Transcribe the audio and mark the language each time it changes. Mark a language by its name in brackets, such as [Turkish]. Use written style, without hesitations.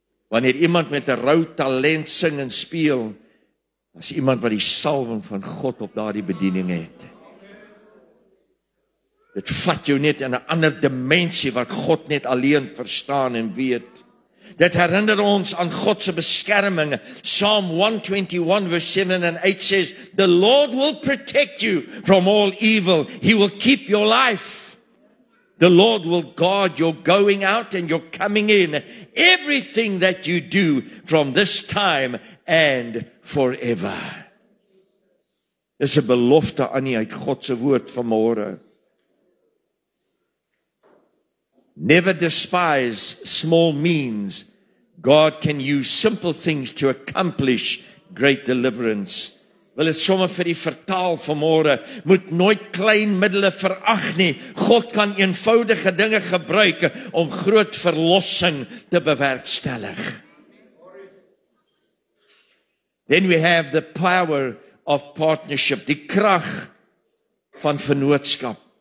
[Afrikaans] Wanneer iemand met 'n rou talent sing en speel, as iemand wat die salwing van God op daardie bediening het. Dit vat jou net in 'n ander dimensie wat God net alleen verstaan en weet. Dit herinner ons aan God se beskerming. [English] Psalm 121 verse 7 and 8 says, "The Lord will protect you from all evil. He will keep your life. The Lord will guard your going out and your coming in. Everything that you do from this time and forever." [Afrikaans] Dis 'n belofte aan u uit God se woord vanmôre. [English] Never despise small means. God can use simple things to accomplish great deliverance. [Afrikaans] Wil dit sommer vir die vertaal vanmôre, moet nooit klein middele verag nie. God kan eenvoudige dinge gebruik om groot verlossing te bewerkstellig. [English] Then we have the power of partnership, [Afrikaans] die krag van vennootskap.